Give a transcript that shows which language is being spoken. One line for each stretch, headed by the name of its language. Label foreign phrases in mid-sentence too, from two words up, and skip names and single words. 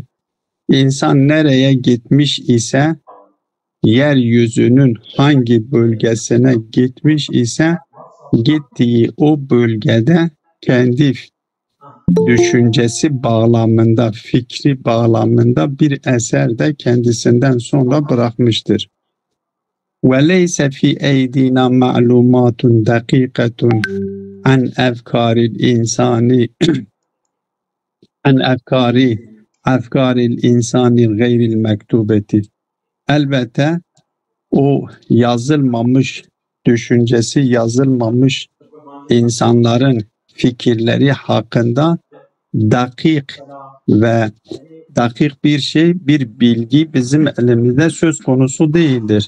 Turkish: İnsan nereye gitmiş ise, yeryüzünün hangi bölgesine gitmiş ise, gittiği o bölgede kendi düşüncesi bağlamında, fikri bağlamında bir eser de kendisinden sonra bırakmıştır.
Arabic: وَلَيْسَ فِي اَيْدِينَا مَعْلُومَاتٌ دَقِيقَةٌ عَنْ اَفْكَارِ الْاِنْسَانِ اَفْكَارِ الْاِنْسَانِ غَيْرِ الْمَكْتُوبَةِ.
Turkish: Elbette o yazılmamış, düşüncesi yazılmamış insanların fikirleri hakkında dakik bir bilgi bizim elimizde söz konusu değildir.